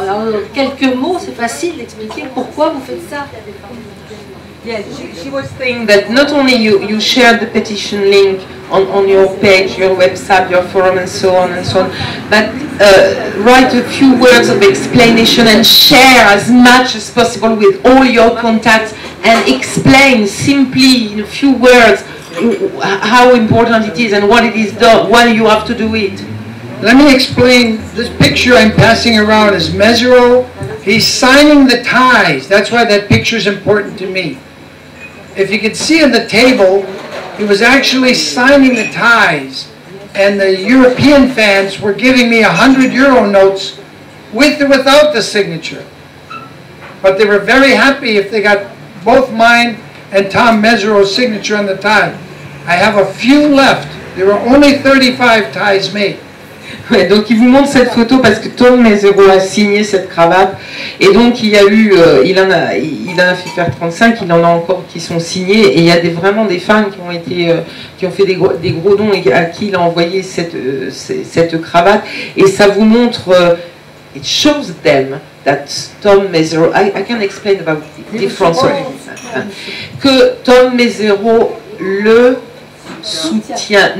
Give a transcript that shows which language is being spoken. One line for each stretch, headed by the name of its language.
French: Alors, quelques mots, c'est facile d'expliquer pourquoi vous faites ça.
English: Yeah, she was saying that not only you share the petition link on your page, your website, your forum, and so on, but write a few words of explanation and share as much as possible with all your contacts and explain simply in a few words how important it is and what it is done, why you have to do it. Let me explain. This picture I'm passing around is Mesereau. He's signing the ties. That's why that picture is important to me. If you can see on the table, he was actually signing the ties, and the European fans were giving me €100 notes with or without the signature. But they were very happy if they got both mine and Tom Mesereau's signature on the tie. I have a few left. There were only 35 ties made.
French: Ouais, donc il vous montre cette photo parce que Tom Mesereau a signé cette cravate et donc il y a eu, il en a fait faire 35, il en a encore qui sont signés et il y a vraiment des fans qui ont été, qui ont fait des gros dons et à qui il a envoyé cette cravate et ça vous montre,
English: it shows them that Tom Mesereau, I can explain about the difference,
French: que Tom Mesereau le soutien.